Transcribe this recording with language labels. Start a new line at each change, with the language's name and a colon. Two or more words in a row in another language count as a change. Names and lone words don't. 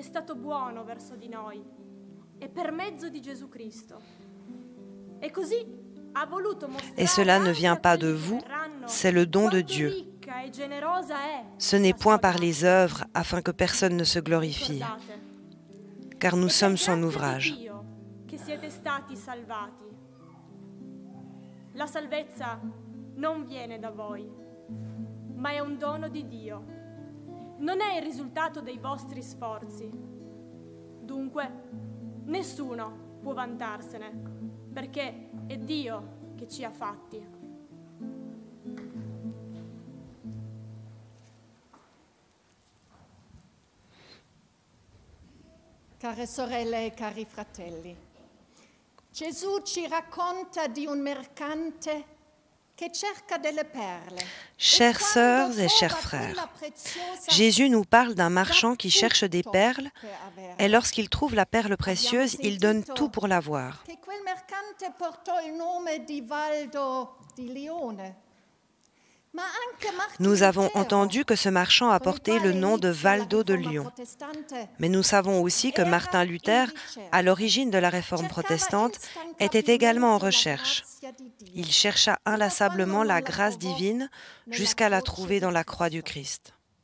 French: Et cela ne vient pas de vous, c'est le don de Dieu. Ce n'est point par les œuvres afin que personne ne se glorifie, car nous sommes son ouvrage.
Italian: La salvezza non viene da voi, ma è un dono di Dio. Non è il risultato dei vostri sforzi. Dunque, nessuno può vantarsene, perché è Dio che ci ha fatti. Care sorelle e cari fratelli, Gesù ci racconta di un mercante che cerca delle perle.
French: Chères sœurs et chers frères, Jésus nous parle d'un marchand qui cherche des perles et lorsqu'il trouve la perle précieuse, il donne tout pour l'avoir.
Italian: Quel mercante portò il nome di Valdo di Lione.
French: Nous avons entendu que ce marchand a porté le nom de Valdo de Lyon. Mais nous savons aussi que Martin Luther, à l'origine de la Réforme protestante, était également en recherche. Il chercha inlassablement la grâce divine jusqu'à la trouver dans la croix du Christ.